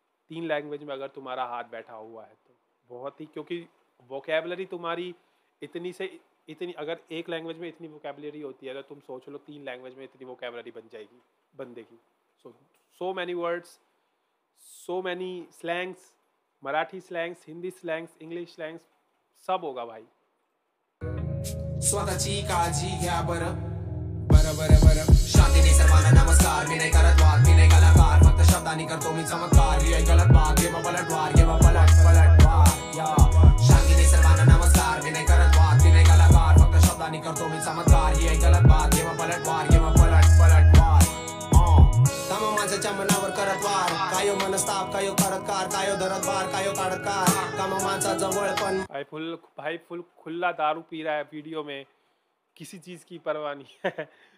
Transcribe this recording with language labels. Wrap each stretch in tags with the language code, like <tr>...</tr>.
<hi>3 language में अगर तुम्हारा हाथ बैठा हुआ है तो बहुत ही, क्योंकि वोकेबलरी तुम्हारी इतनी से इतनी, अगर एक लैंग्वेज में इतनी वोकेबलरी होती है तो तुम सोच लो 3 लैंग्वेज में इतनी वोकेबलरी बन जाएगी बंदे की. So many words, so many slangs, Marathi slangs, Hindi slangs, English slangs, सब होगा भाई.</hi> <mr>स्वतःची काळजी घ्या बरं बरं बरं बरं. शांतीने सर्वांना नमस्कार, मी नाही करत वाद, मी नाही कलाकार, फक्त शब्दांनी करतो मी चमत्कार. ही गलत बात, घे मग पलटवार, घे मग पलटवार. शांतीने सर्वांना नमस्कार, मी नाही करत वाद, मी नाही कलाकार, फक्त शब्दांनी करतो मी चमत्कार. ही गलत बात, घे मग पलटवार, घे मग पलटवार. तम माणसाच्या मनावर करत वार, कायो मनस्ताप, कायो करतकार, कायो धरत बार, कायो काढतकार, काम माणसा जवळ पण.</mr> <hi>भाई फुल खुला दारू पी रहा है वीडियो में, किसी चीज की परवाह नहीं है.</hi>